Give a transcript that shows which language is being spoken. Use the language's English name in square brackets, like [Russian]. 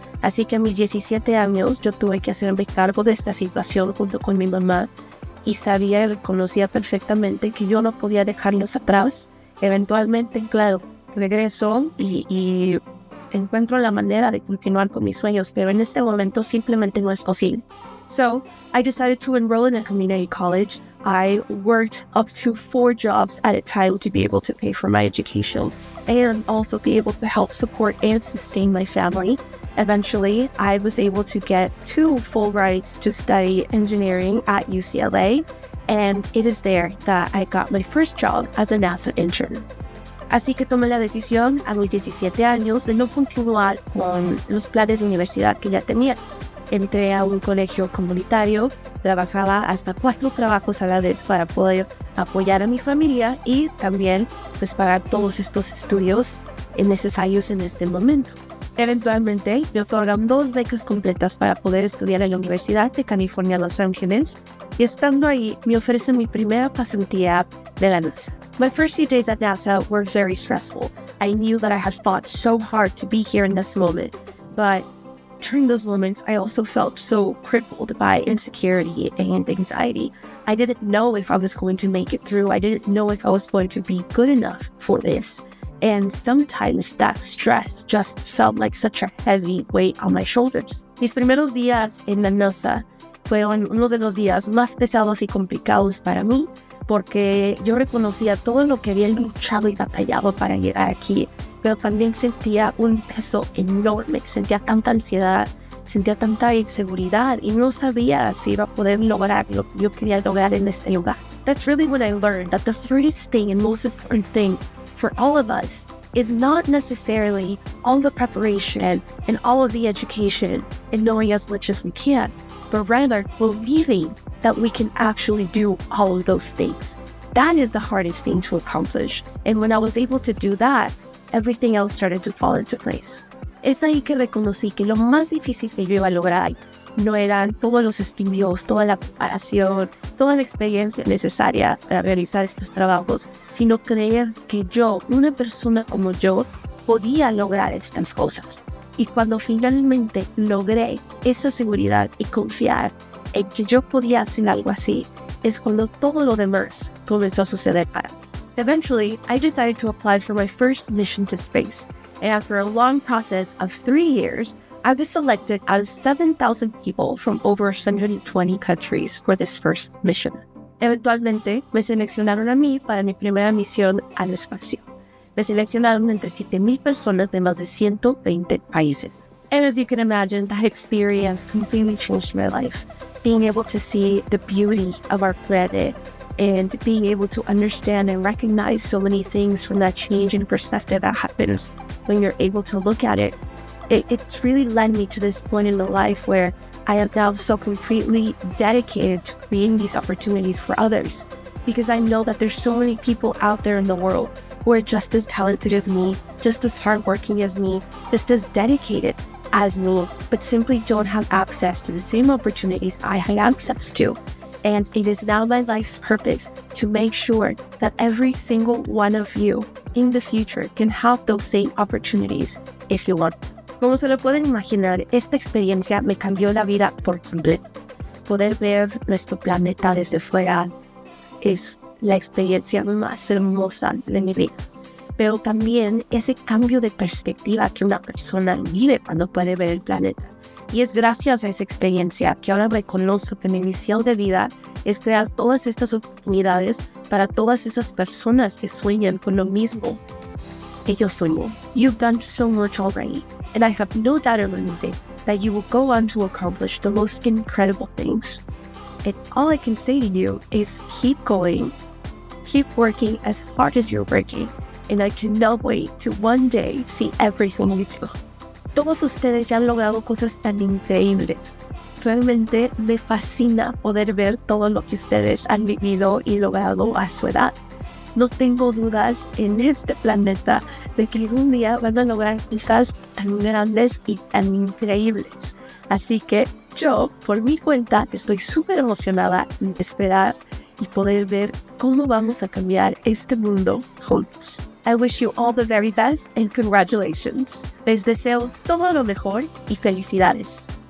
[Spanish] Así que a mis 17 años yo tuve que hacerme cargo de esta situación junto con mi mamá y sabía y reconocía perfectamente que yo no podía dejarlos atrás. Eventualmente, claro, regreso y encuentro la manera de continuar con mis sueños, pero en este momento simplemente no es posible. [English] So, I decided to enroll in a community college. I worked up to 4 jobs at a time to be able to pay for my education and also be able to help support and sustain my family. Eventually, I was able to get 2 full rides to study engineering at UCLA, and it is there that I got my first job as a NASA intern. [Spanish] Así que tomé la decisión a mis 17 años de no continuar con los planes de universidad que ya tenía. Entré a un colegio comunitario, trabajaba hasta 4 trabajos a la vez para poder apoyar a mi familia y también pues pagar todos estos estudios necesarios en este momento. Eventualmente me otorgan 2 becas completas para poder estudiar en la Universidad de California, Los Ángeles y estando ahí me ofrecen mi primera pasantía de la NASA. [English] My first few days at NASA were very stressful. I knew that I had fought so hard to be here in this moment, but during those moments, I also felt so crippled by insecurity and anxiety. I didn't know if I was going to make it through. I didn't know if I was going to be good enough for this. And sometimes that stress just felt like such a heavy weight on my shoulders. [Spanish] Mis primeros días en la NASA fueron unos de los días más pesados y complicados para mí, porque yo reconocía todo lo que había luchado y batallado para llegar aquí, pero también sentía un peso enorme, sentía tanta ansiedad, sentía tanta inseguridad y no sabía si iba a poder lograr lo que yo quería lograr en este lugar. [English] That's really when I learned that the hardest thing and most important thing for all of us is not necessarily all the preparation and all of the education and knowing as much as we can, but rather believing that we can actually do all of those things. That is the hardest thing to accomplish. And when I was able to do that, everything else started to fall into place. [Spanish] Es ahí que reconocí que lo más difícil que yo iba a lograr no eran todos los estudios, toda la preparación, toda la experiencia necesaria para realizar estos trabajos, sino creer que yo, una persona como yo, podía lograr estas cosas. Y cuando finalmente logré esa seguridad y confiar en que yo podía hacer algo así, es cuando todo lo demás comenzó a suceder para mí. [English] Eventually, I decided to apply for my first mission to space, and after a long process of 3 years, I was selected out of 7,000 people from over 120 countries for this first mission. [Spanish] Eventualmente, me seleccionaron a mí para mi primera misión al espacio. Me seleccionaron entre 7,000 personas de más de 120 países. [English] And as you can imagine, that experience completely changed my life. Being able to see the beauty of our planet and being able to understand and recognize so many things from that change in perspective that happens when you're able to look at it. It's really led me to this point in my life where I am now so completely dedicated to creating these opportunities for others, because I know that there's so many people out there in the world who are just as talented as me, just as hardworking as me, just as dedicated as me, but simply don't have access to the same opportunities I had access to. And it is now my life's purpose to make sure that every single one of you in the future can have those same opportunities if you want. [Spanish] Como se lo pueden imaginar, esta experiencia me cambió la vida por completo. Poder ver nuestro planeta desde fuera es la experiencia más hermosa de mi vida. Pero también ese cambio de perspectiva que una persona vive cuando puede ver el planeta. Y es gracias a esa experiencia que ahora reconozco que mi misión de vida es crear todas estas oportunidades para todas esas personas que sueñan con lo mismo que yo sueño. [English] You've done so much already, and I have no doubt in my mind that you will go on to accomplish the most incredible things. And all I can say to you is keep going, keep working as hard as you're working, and I cannot wait to one day see everything you do. [Spanish] Todos ustedes ya han logrado cosas tan increíbles. Realmente me fascina poder ver todo lo que ustedes han vivido y logrado a su edad. No tengo dudas en este planeta de que algún día van a lograr cosas tan grandes y tan increíbles. Así que yo, por mi cuenta, estoy súper emocionada de esperar y poder ver cómo vamos a cambiar este mundo juntos. [English] I wish you all the very best and congratulations. [Spanish] Les deseo todo lo mejor y felicidades.